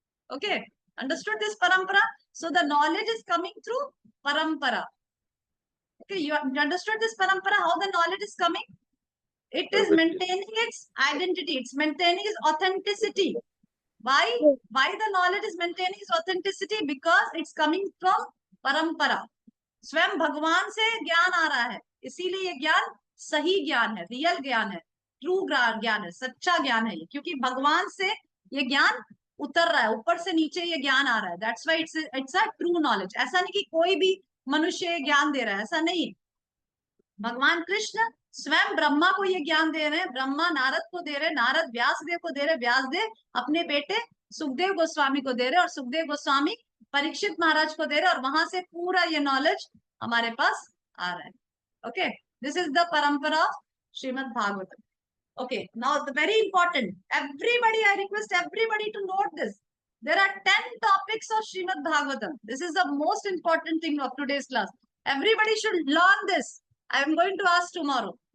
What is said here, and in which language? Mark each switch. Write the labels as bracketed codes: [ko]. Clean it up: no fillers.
[en] Okay, understood this parampara? So the knowledge is coming through parampara. Okay, you understood this parampara, how the knowledge is coming? It is maintaining its identity, it's maintaining its authenticity. Why the knowledge is maintaining its authenticity? Because it's coming from parampara. [hi] स्वयं भगवान से ज्ञान आ रहा है, इसीलिए ये ज्ञान सही ज्ञान है, रियल ज्ञान है, ट्रू ज्ञान है, सच्चा ज्ञान है, क्योंकि भगवान से ये ज्ञान उतर रहा है, ऊपर से नीचे ये ज्ञान आ रहा है. [en] That's why it's a true knowledge. [hi] ऐसा नहीं कि कोई भी मनुष्य ज्ञान दे रहा है, ऐसा नहीं. भगवान कृष्ण स्वयं ब्रह्मा को ये ज्ञान दे रहे हैं, ब्रह्मा नारद को दे रहे हैं, नारद व्यासदेव को दे रहे, व्यासदेव अपने बेटे सुखदेव गोस्वामी को दे रहे, और सुखदेव गोस्वामी परीक्षित महाराज को दे रहे, और वहां से पूरा ये नॉलेज हमारे पास आ रहा है. [en] Okay, this is the parampara of Srimad Bhagavatam. Okay, now the very important, everybody, I request everybody to note this. There are 10 topics of Srimad Bhagavatam. This is the most important thing of today's class. Everybody should learn this. I am going to ask tomorrow.